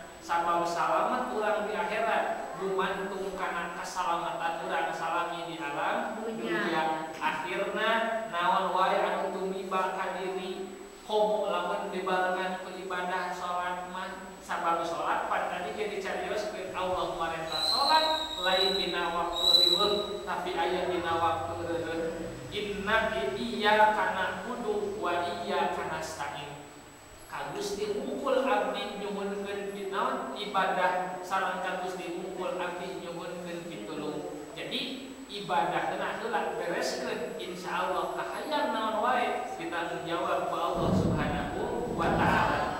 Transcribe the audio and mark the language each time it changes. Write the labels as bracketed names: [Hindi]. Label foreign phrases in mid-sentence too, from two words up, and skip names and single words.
[Sundanese] Sabab salamet urang di akhirat gumantung kana kasalamatan urang salami di alam dunia. Akhirna naon wae anu tumiba ka diri komo lamun dibarengan ku ibadah salat mah sabab salat pan tadi ge dicarioskeun Allah marenta salat lain dina waktu riweuh tapi aya dina waktu reureun. [Arabic] إنا إياك نعبد وإياك نستعين. [Sundanese] Ka Gusti hungkul abdi nyuhunkeun pinaon ibadah sareng ka Gusti hungkul abdi nyuhunkeun pitulung. Jadi ibadah teh heula bereskeun insyaallah kahayang naon wae ditanggung jawab ku Allah [Arabic] سبحانه وتعالى.